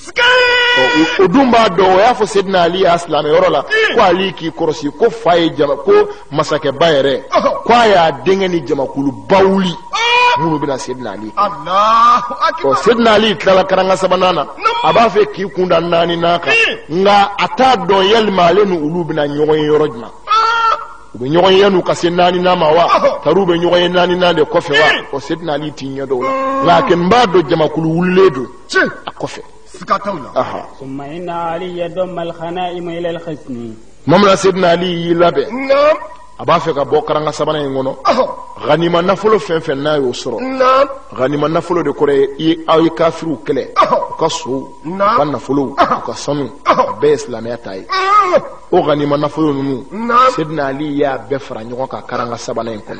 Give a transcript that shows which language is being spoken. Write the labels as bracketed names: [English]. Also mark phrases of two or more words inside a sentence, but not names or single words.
[Bambara] o dun b'a dɔn o y'a fɔ sidna ali y'a silamɛyɔrɔ la ko ali k'i kɔrɔsi ko fa ye ko masakɛba yɛrɛ ko a y'a denkɛ ni jamakulu ba wuli minnu bɛna sidna ali sidna ali tilala karanga sabanan na a b'a fɛ k'i kunda naani n'a kan nka a t'a dɔn yalima ale ni olu bɛna ɲɔgɔn ye yɔrɔ jumɛn u bɛ ɲɔgɔn ye n'u ka se naani n'a ma wa taru bɛ ɲɔgɔn ye naani n'a de kɔfɛ wa o sidna ali t'i ɲɛ dɔw la nka n b'a dɔn jamakulu wulilen don a kɔfɛ. [Arabic] ثم إن علي ضم الغنائم إلى الحصن. [Bambara] مملا سيدنا علي يلابه a b'a fɛ ka bɔ karanga sabanan in kɔnɔ ganima nafolo fɛn fɛn n'a y'o sɔrɔ ganima nafolo de kɔrɔ ye aw ye kafiriw kɛlɛ u ka so u ka nafolo u ka sanu a bɛɛ ye silamɛya ta ye o ganima nafolo ninnu sidna ali y'a bɛɛ fara ɲɔgɔn kan karanga sabanan in kɔnɔ